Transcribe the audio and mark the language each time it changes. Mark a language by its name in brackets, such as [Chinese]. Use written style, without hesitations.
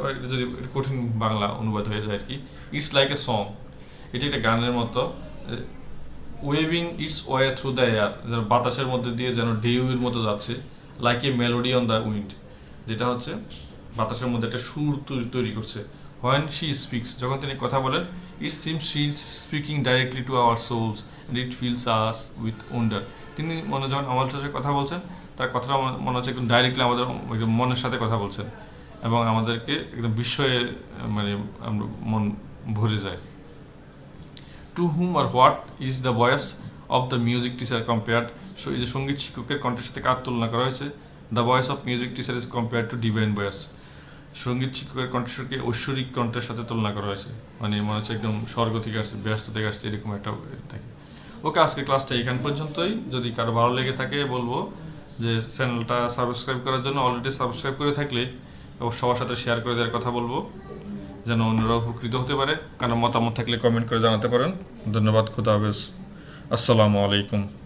[Bangla] এটা যদি কঠিন বাংলা অনুবাদ হয়ে যায় আর কি। [English] it's like a song, [Bangla] এটি একটা গানের মতো। [English] waving its way through the air, [Bangla] যেন বাতাসের মধ্যে দিয়ে যেন ঢেউয়ের মতো যাচ্ছে। [English] like a melody on the wind, [Bangla] যেটা হচ্ছে বাতাসের মধ্যে একটা সুর তৈরি করছে। [English] When she speaks, [Bangla] যখন তিনি কথা বলেন, [English] it seems she is speaking directly to our souls and it fills us with wonder. [Bangla] তিনি যখন আমাদের সাথে কথা বলছেন, তার কথাটা মনে হচ্ছে একদম ডাইরেক্টলি আমাদের একদম মনের সাথে কথা বলছেন এবং আমাদেরকে একদম বিস্ময়ে মানে আমরা মন ভরে যায়। [English] To whom or what is the voice of the music teacher compared? [Bangla] So এই যে সঙ্গীত শিক্ষকের কণ্ঠের সাথে কার তুলনা করা হয়েছে? [English] The voice of music teacher is compared to divine voice. [Bangla] সঙ্গীত শিক্ষকের কণ্ঠস্বরকে ঐশ্বরিক কণ্ঠের সাথে তুলনা করা হয়েছে, মানে মনে হচ্ছে একদম স্বর্গ থেকে আসছে, ব্যস্ত থেকে আসছে, এরকম একটা থাকে। ওকে, আজকে ক্লাসটা এখান পর্যন্তই। যদি কারো ভালো লেগে থাকে বলবো যে চ্যানেলটা সাবস্ক্রাইব করার জন্য, অলরেডি সাবস্ক্রাইব করে থাকলে সবার সাথে শেয়ার করে দেওয়ার কথা বলবো, যেন অন্যরা উপকৃত হতে পারে। কারণ মতামত থাকলে কমেন্ট করে জানাতে পারেন। ধন্যবাদ, খুদা হাফেজ, আসসালামু আলাইকুম।